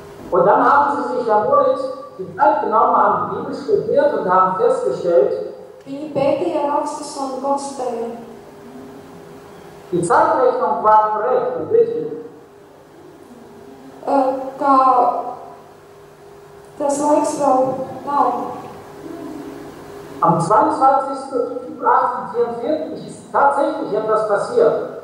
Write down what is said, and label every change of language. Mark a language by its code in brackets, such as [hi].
[de] Und dann haben sie sich erneut die Zeit genommen, haben die Bibel studiert und haben festgestellt, [lv] Viņi pētīja rakstus un konstatēja. [de] die Zeitrechnung war korrekt und richtig. [lv] Kā tas laiks vēl nav. [de] Am 22. Oktober 1844 ist tatsächlich etwas passiert.